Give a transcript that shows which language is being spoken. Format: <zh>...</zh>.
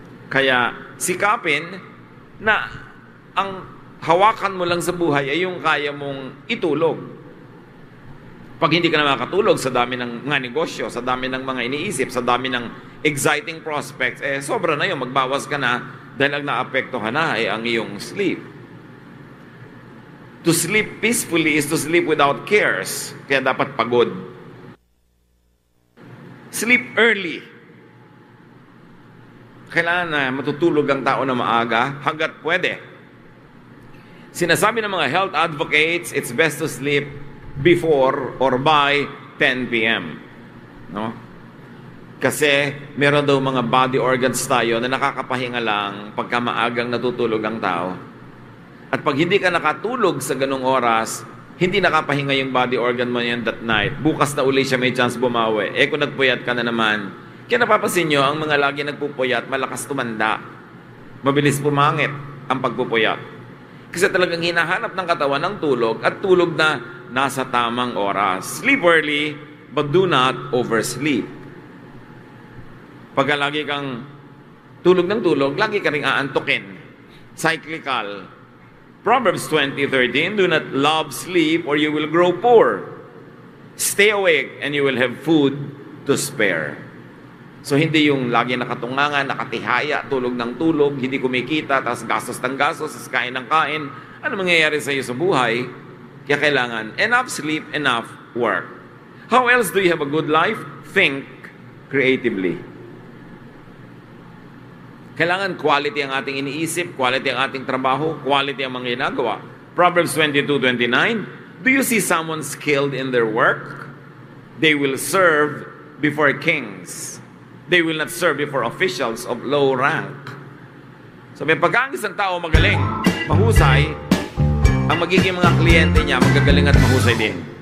<tl>Kaya, sikapin na ang hawakan mo lang sa buhay ay yung kaya mong itulog. Pag hindi ka na makatulog sa dami ng mga negosyo, sa dami ng mga iniisip, sa dami ng exciting prospects, sobra na yun, magbawas ka na dahil ang naapektuhan na ay ang iyong sleep.</tl> <en>To sleep peacefully is to sleep without cares.</en> <tl>Kaya dapat pagod.</tl> <en>Sleep early.</en> <tl>Kailangan na matutulog ang tao na maaga hanggat pwede. Sinasabi ng mga</tl> <en>health advocates, it's best to sleep before or by 10 p.m.</en> <tl>No? Kasi meron daw mga body organs tayo na nakakapahinga lang pagka maagang natutulog ang tao. At pag hindi ka nakatulog sa ganung oras, hindi nakapahinga yung body organ mo yan that night. Bukas na uli siya may chance bumawi. Kung nagpuyat ka na naman, kaya napapansin nyo, ang mga lagi nagpupuyat, malakas tumanda. Mabilis pumangit ang pagpupuyat. Kasi talagang hinahanap ng katawan ng tulog at tulog na nasa tamang oras.</tl> <en>Sleep early, but do not oversleep.</en> <tl>Pagka lagi kang tulog ng tulog, lagi ka rin aantukin. Cyclical.</tl> <en>Proverbs 20:13, do not love sleep or you will grow poor. Stay awake and you will have food to spare.</en> <tl>So hindi yung lagi nakatungangan, nakatihaya, tulog ng tulog, hindi kumikita, tapos gastos ng gastos, tapos kain ng kain. Ano mangyayari sa iyo sa buhay? Kaya kailangan</tl> <en>enough sleep, enough work. How else do you have a good life? Think creatively.</en> <tl>Kailangan quality ang ating iniisip, quality ang ating trabaho, quality ang mga ginagawa.</tl> <en>Proverbs 22:29, do you see someone skilled in their work? They will serve before kings. They will not serve before officials of low rank.</en> <tl>Sabi, pagka ang isang tao magaling, mahusay, ang magiging mga kliyente niya, magagaling at mahusay din.</tl>